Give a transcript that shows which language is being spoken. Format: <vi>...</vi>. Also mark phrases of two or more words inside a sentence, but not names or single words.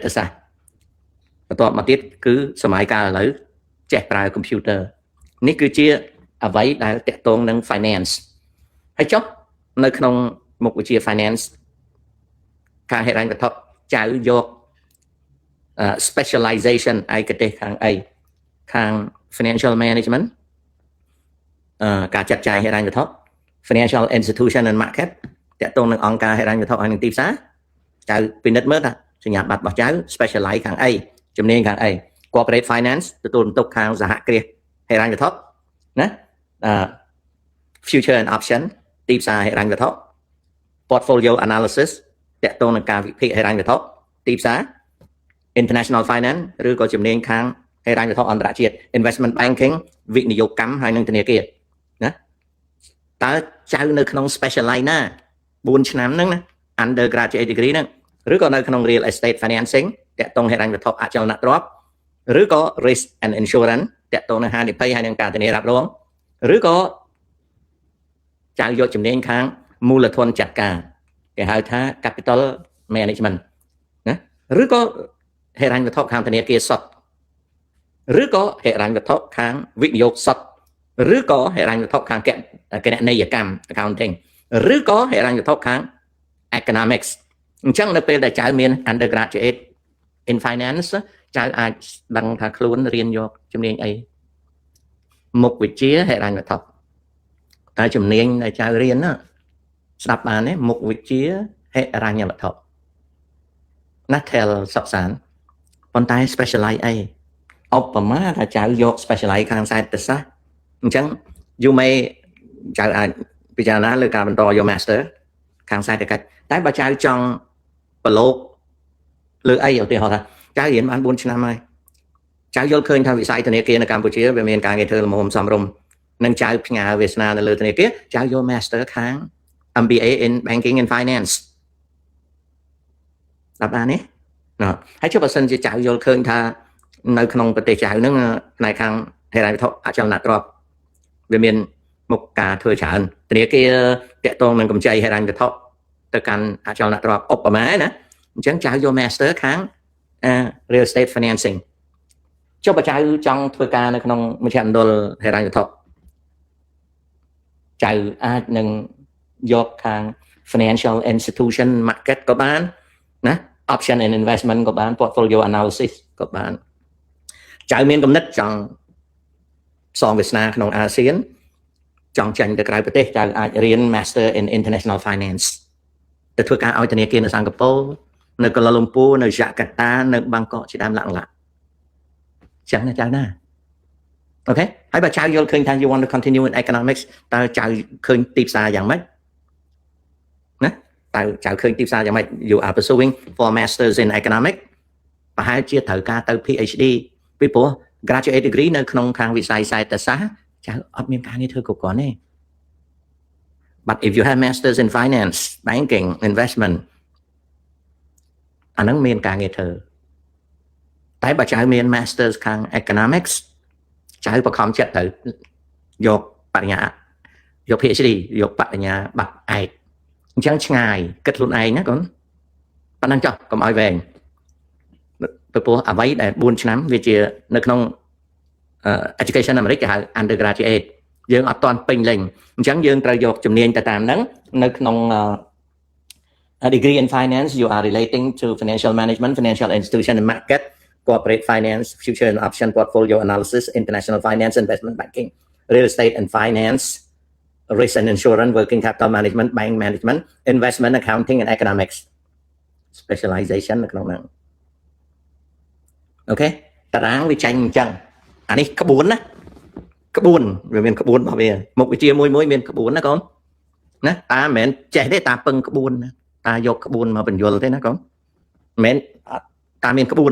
<km>សាស្ត្របន្ទាប់មកទៀតគឺសម័យកាលឥឡូវចេះប្រើ computer នេះគឺជាអ្វីដែលតាក់ទងនឹង finance ហើយចុះនៅ ក្នុងមុខវិជ្ជា finance ខាងហិរញ្ញវត្ថុចៅយក specialization ឯកទេសខាងអីខាង</km> <en>financial management</en> <km>ការចាត់ចែងហិរញ្ញវត្ថុ</km> <en>financial institution and market</en> <km>តាក់ទងនឹងអង្គការហិរញ្ញវត្ថុហើយនឹងទីផ្សារចៅពិនិត្យមើលថាសញ្ញាបត្ររបស់ចៅ specialize ខាងអីជំនាញខាងអី</km> <en>corporate finance</en> <km>ទទួលបន្ទុកខាងសហគ្រាសហិរញ្ញវត្ថុណា</km> <en>future and option</en> <km>ទីផ្សារហិរញ្ញវត្ថុ</km> <en>portfolio analysis</en> <km>តាក់ទងនឹងការវិភាគហិរញ្ញវត្ថុទីផ្សារ</km> <en>international finance</en> <km>ឬក៏ជំនាញខាងហិរញ្ញវត្ថុអន្តរជាតិ</km> <en>investment banking</en> <km>វិនិយោគកម្មហើយនិងធនាគារណាតើចៅនៅក្នុង specialize ណា4ឆ្នាំហ្នឹងណា</km> <en>undergraduate degree</en> <km>ហ្នឹងឬក៏នៅក្នុង</km> <en>real estate financing</en> <km>តាក់ទងហិរញ្ញវត្ថុអចលនទ្រព្យឬក៏</km> <en>risk and insurance</en> <km>តាក់ទងនឹងហានិភ័យហើយនឹងការធានារ៉ាប់រងឬក៏ចៅយកជំនាញខាងមូលធនចាត់ការគេហៅថា</km> <en>capital management</en> <km>ណាឬក៏ហិរញ្ញវត្ថុខាងធនាគារសុទ្ធឬក៏ហិរញ្ញវត្ថុខាងវិនិយោគសុទ្ធឬក៏ហិរញ្ញវត្ថុខាងគណនេយ្យកម្ម accounting ឬក៏ហិរញ្ញវត្ថុខាង economics អញ្ចឹងនៅពេលដែល ចៅមាន</km> <en>undergraduate in finance</en> <km>ចៅអាចដឹងថាខ្លួនរៀនយកជំនាញអីមុខវិជ្ជាហិរញ្ញវត្ថុតែជំនាញដែលចៅរៀនណាស្ដាប់បានទេ មុខវិជ្ជាហិរញ្ញវត្ថុណាថែលសុកសានប៉ុន្តែ specialize អីឧបមាថាចៅយក specialize ខាងសេដ្ឋសាស្ត្រអញ្ចឹង</km> <en>you may</en> <km>ចៅអាចពិចារណាលើការបន្តយក master ខាងសេដ្ឋកិច្ចតែបើចៅចង់ប្រឡូកលើអីឧទាហរណ៍ថាចៅរៀនបាន4ឆ្នាំហើយចៅយល់ឃើញថាវិស័យធនាគារនៅកម្ពុជាវាមានការងារធ្វើល្មមសមរម្យនិងចៅផ្ញើវាសនានៅលើធនាគារចៅយក master ខាង</km> <en>MBA in banking and finance</en> <km>ដល់បានទេណាហើយចុះបើសិនជាចៅយល់ឃើញថានៅក្នុងប្រទេសចៅហ្នឹងផ្នែកខាងហិរញ្ញវត្ថុអចលនទ្រព្យវាមានមុខការធ្វើច្រើនធនាគារតាក់ទងនឹងកម្ចីហិរញ្ញវត្ថុទៅកាន់អចលនទ្រព្យឧបមាណាអញ្ចឹងចៅយក master ខាង</km> <en>real estate financing</en> <km>ចុះបើចៅចង់ធ្វើការនៅក្នុងមជ្ឈមណ្ឌលហិរញ្ញវត្ថុ ចៅអាចនឹងយកខាង</km> <en>financial institution market</en> <km>ក៏បានណា</km> <en>option and investment</en> <km>ក៏បាន</km> <en>portfolio analysis</en> <km>ក៏បានចៅមានគំនិតចង់សងវាសនាក្នុងអាស៊ានចង់ចាញ់ទៅ ក្រៅប្រទេសចៅអាចរៀន</km> <en>master in international finance</en> <km>ទៅធ្វើការឲ្យធនាគារនៅសិង្ហបុរីនៅកូឡាលំពូនៅយ៉ាកាតា នៅបាងកកជាដើមឡាក់ចឹងណាចៅណាអូខេហើយបើចៅយល់ឃើញថា</km> <en>you want to continue in economics</en> <km>តើចៅឃើញទីផ្សារយ៉ាងម៉េចណាតើចៅឃើញទីផ្សារយ៉ាងម៉េច</km> <en>you are pursuing for masters in economics</en> <km>ប្រហែលជាត្រូវការទៅ PhD ពីព្រោះ</km> <en>graduate degree</en> <km>នៅក្នុងខាងវិស័យសេដ្ឋសាស្ត្រចៅអត់មានការងារធ្វើគ្រប់គ្រាន់ទេ</km> <en>but if you have masters in finance banking investment</en> <km>អានឹងមានការងារធ្វើតែបើចៅមាន masters ខាង economics ចៅបខំចិត្តទៅយកបរិញ្ញាយក PhD យកបរិញ្ញាបត្រឯកអញ្ចឹងឆ្ងាយគិតខ្លួនឯងណាកូនប៉ុណ្ណឹងចុះកុំឲ្យវែងពីព្រោះអ្វីដែល4ឆ្នាំវាជានៅក្នុងeducation អាមេរិកគេហៅ undergraduate យើងអត់ទាន់ ពេញលេញអញ្ចឹងយើងត្រូវយកជំនាញទៅតាមហ្នឹងនៅក្នុង</km> <en>degree in finance you are relating to financial management financial institution and market corporate finance future and option portfolio analysis international finance investment banking real estate and finance risk and insurance working capital management bank management investment accounting and economics specialization</en> <km>នៅក្នុងហ្នឹងអូខេតារាងវាចាញ់អញ្ចឹងអានេះក្បួនណាក្បួនវាមានក្បួនរបស់វាមុខវិជ្ជាមួយមានក្បួ នណាកូនណាតាមិនមែនចេះទេតាពឹងក្បួនណាតាយកក្បួនមកបញ្យល់ទេណាកូនមិនមែនតាមានក្បួន</km>